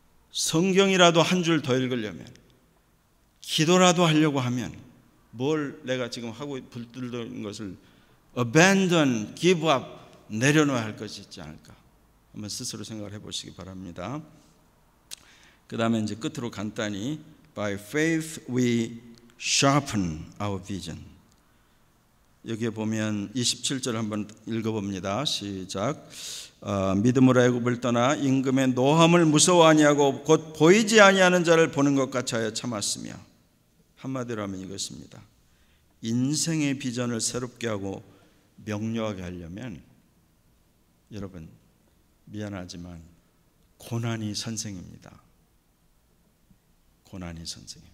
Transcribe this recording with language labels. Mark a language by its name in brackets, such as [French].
[Korean] 성경이라도 한 줄 더 읽으려면, 기도라도 하려고 하면 뭘 내가 지금 하고 붙들던 것을 [English] abandon, give up, [Korean] 내려놓아야 할 것이 있지 않을까. 한번 스스로 생각을 해보시기 바랍니다. 그 다음에 이제 끝으로 간단히 [English] By faith we sharpen our vision. [Korean] 여기에 보면 27절 한번 읽어봅니다. 시작. 믿음으로 애굽을 떠나 임금의 노함을 무서워 아니하고 곧 보이지 아니하는 자를 보는 것 같이 하여 참았으며, 한마디로 하면 이것입니다. 인생의 비전을 새롭게 하고 명료하게 하려면 여러분 미안하지만 고난이 선생입니다. 고난이 선생.